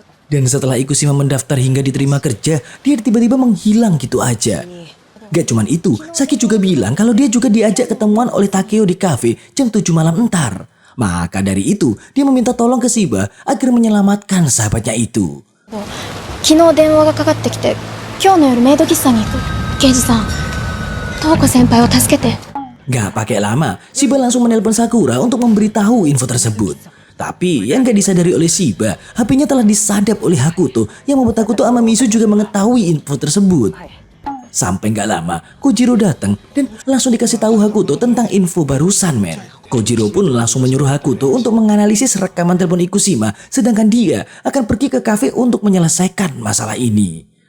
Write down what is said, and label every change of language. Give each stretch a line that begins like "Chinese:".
Indonesian: Dan setelah Ikushima mendaftar hingga diterima kerja, dia tiba-tiba menghilang gitu aja. Gak cuman itu, Saki juga bilang kalau dia juga diajak ketemuan oleh Takeo di kafe jam 7 malam entar. Maka dari itu, dia meminta tolong ke Shiba agar menyelamatkan sahabatnya itu.
Japanese: 昨日電話がかかってきて、今日の夜メイド喫茶に行く。刑事さん、東子先輩を助けて。
Indonesian: Gak pakai lama, Shiba langsung menelpon Sakura untuk memberitahu info tersebut. Tapi yang gak disadari oleh Shiba, HP-nya telah disadap oleh Hakuto yang membuat Hakuto sama Misu juga mengetahui info tersebut. Sampai gak lama, Kojiro datang dan langsung dikasih tahu Hakuto tentang info barusan, men. Kojiro pun langsung menyuruh Hakuto untuk menganalisis rekaman telepon Ikushima, sedangkan dia akan pergi ke kafe untuk menyelesaikan masalah ini.